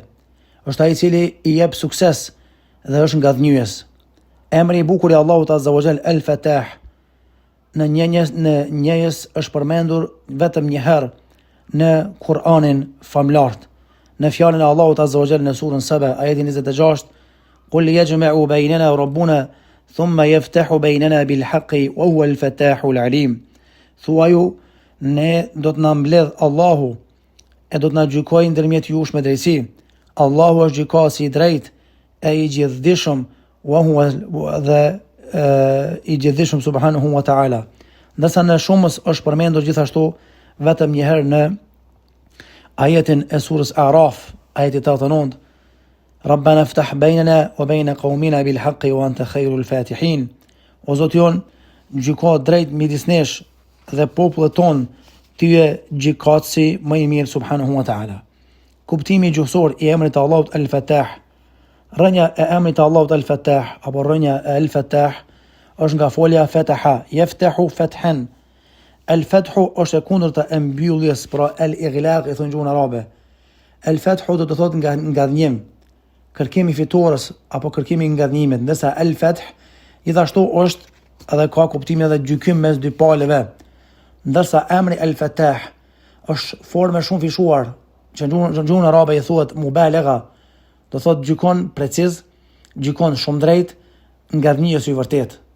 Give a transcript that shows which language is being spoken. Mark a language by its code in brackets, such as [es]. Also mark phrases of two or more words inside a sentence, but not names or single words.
[sq] Është ai I cili I jep sukses dhe është ngadhnjyes. Emri I bukur I Allahut [ar] عز وجل [sq] El-Fatah në njëjës është përmendur vetëm një herë në Kur'anin famlart, në fjalën e Allahut [ar] عز وجل [sq] në surën Saba, ajeti 26, [ar] "قل يجمع بيننا ربنا ثم يفتح بيننا بالحق وهو الفتاح العليم." [sq] Thuaju, ne do të na mbledh Allahu e do të na gjykojë ndërmjet jush me drejtësi. Allahu është gjykasi I drejtë e I gjithdijshëm, [ar] وهو [sq] dhe I gjithdijshëm [ar] سبحانه وتعالى. [sq] Ndërsa në shumës është përmendur gjithashtu vetëm një herë në ajetin e surës Araf, ajeti 89, [ar] "ربنا افتح بيننا وبين قومنا بالحق وأنت خير الفاتحين." [sq] O Zoti jon, gjyko drejt midis nesh dhe popullit ton, Ty je gjykatësi më I mirë [ar] سبحانه وتعالى. [sq] Kuptimi gjuhësor I emrit të Allahut El-Fatah. Rënja e emrit të Allahut El-Fatah apo rënja e El-Fatah është nga folja [ar] فتح يفتح فتحا. [sq] El-Fathu është e kundërta e mbylljes, pra el-ighlaq I thonë gjuhën arabe. El-Fathu do të thotë ngadhnim, kërkimi fitores apo kërkimi ngadhnimit, ndërsa El-Fath gjithashtu është edhe ka kuptimin edhe gjykim mes dy palëve. Ndërsa emri El-Fatah është formë shumë fishuar, që në gjuhën arabe I thuhet mubaligha, do thotë gjykon preciz, gjykon shumë drejt, ngadhnjës I vërtet.